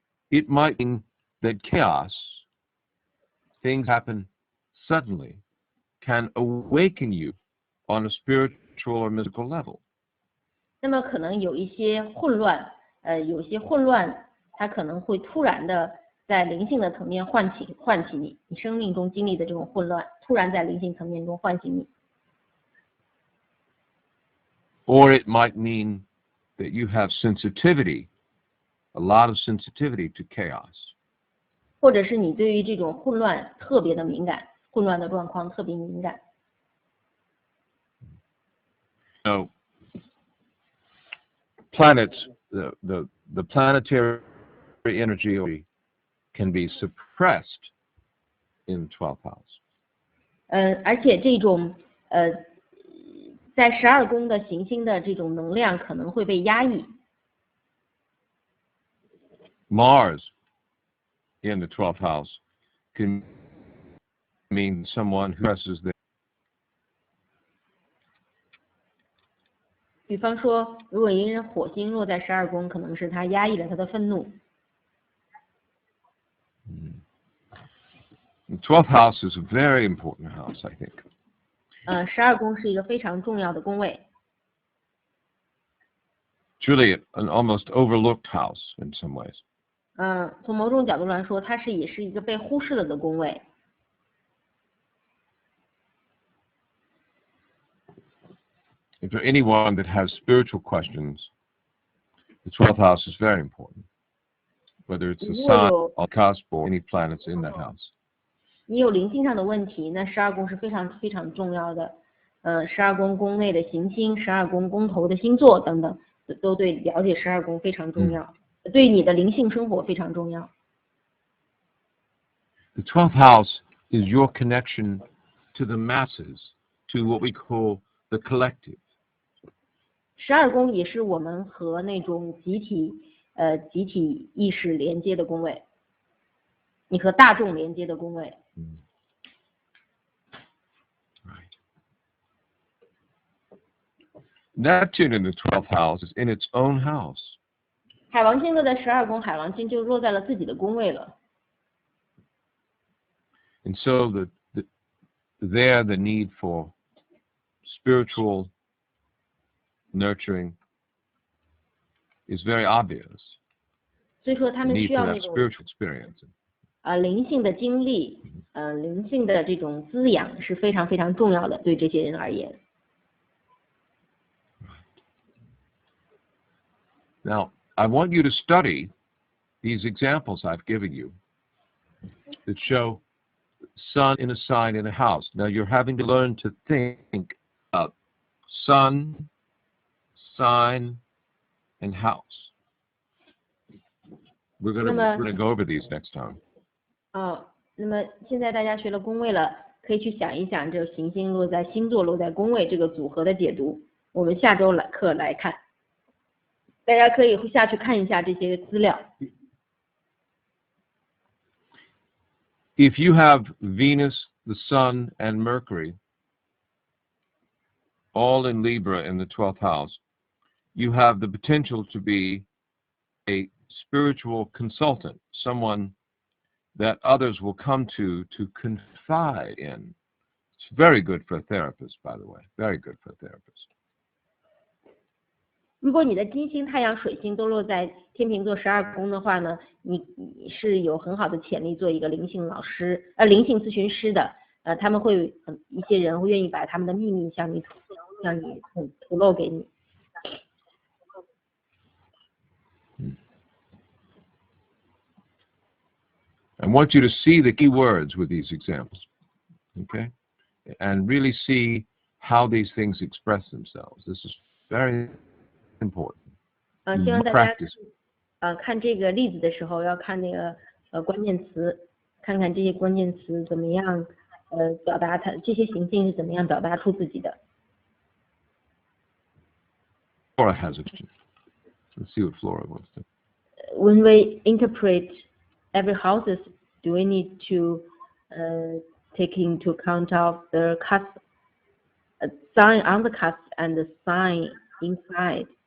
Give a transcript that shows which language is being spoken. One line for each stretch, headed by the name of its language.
English: it might mean that chaos, things happen suddenly, can awaken you on a spiritual or mystical level.
Chinese: 那么可能有一些混乱，它可能会突然的在灵性的层面唤起你生命中经历的这种混乱，突然在灵性层面中唤醒你。
English: Or it might mean that you have sensitivity, a lot of sensitivity to chaos.
Chinese: 或者是你对于这种混乱特别的敏感，混乱的状况特别敏感。
English: So, planets, the planetary energy can be suppressed in 12th house.
Chinese: 而且这种在12宫的行星的这种能量可能会被压抑。
English: Mars in the 12th house can mean someone who expresses
Chinese: 比方说，如果一个人火星落在12宫，可能是他压抑了他的愤怒。
English: The 12th house is a very important house, I think.
Chinese: 12宫是一个非常重要的宫位。
English: It's really an almost overlooked house in some ways.
Chinese: 从某种角度来说，它也是一个被忽视了的宫位。
English: If for anyone that has spiritual questions, the 12th house is very important. Whether it's the sun, or cusp, or any planets in that house.
Chinese: 你有灵性上的问题，那12宫是非常非常重要的。 12宫宫内的行星、12宫宫头的星座等等，都对了解12宫非常重要，对你的灵性生活非常重要。
English: The 12th house is your connection to the masses, to what we call the collective.
Chinese: 12宫也是我们和那种集体意识连接的宫位，你和大众连接的宫位。
English: Right. Neptune in the 12th house is in its own house.
Chinese: 海王星落在12宫，海王星就落在了自己的宫位了。
English: And so there the need for spiritual nurturing is very obvious.
Chinese: 所以说他们需要那种
English: spiritual experience.
Chinese: 灵性的经历，灵性的这种滋养是非常非常重要的，对这些人而言。
English: Now, I want you to study these examples I've given you that show sun in a sign in a house. Now, you're having to learn to think of sun, sign, and house. We're going to go over these next time.
Chinese: 那么现在大家学了宫位了，可以去想一想这个行星落在星座落在宫位这个组合的解读。我们下周课来看，大家可以下去看一下这些资料。
English: If you have Venus, the Sun, and Mercury all in Libra in the 12th house, you have the potential to be a spiritual consultant, someone that others will come to confide in. It's very good for a therapist, by the way. Very good for a therapist.
Chinese: 如果你的金星、太阳、水星都落在天秤座12宫的话呢，你是有很好的潜力做一个灵性老师、灵性咨询师的。他们会一些人会愿意把他们的秘密向你吐露给你。
English: I want you to see the key words with these examples, okay? And really see how these things express themselves. This is very important.
Chinese: 希望大家看这个例子的时候要看那个关键词，看看这些关键词怎么样表达它，这些行星是怎么样表达出自己的。
English: Flora has a question. Let's see what Flora wants to. When we interpret every houses, do we need to take into account of the cusp, sign on the cusp and the sign inside?